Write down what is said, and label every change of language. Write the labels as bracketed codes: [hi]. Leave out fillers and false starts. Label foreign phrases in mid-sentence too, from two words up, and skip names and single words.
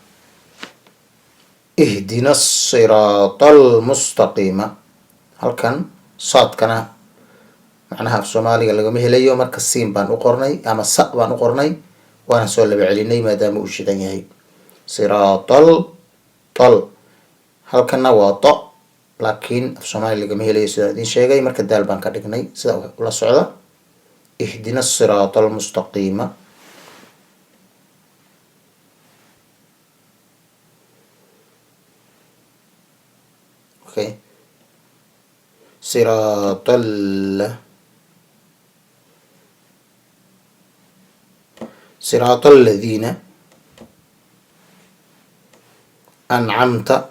[ar] اهدنا الصراط المستقيم [so] halkan saadkana macnaha af soomaaliga lagama helayo marka siin baan u qornay ama sa baan u qornay waana soo laba celinay maadaama uu shidan yahay siraatal tal halkana waa to laakiin af soomaali lagama helayo sidaa idin sheegay marka daal baan ka dhignay sida ula socda [ar] اهدنا الصراط المستقيم اوكي صراط الذين أنعمت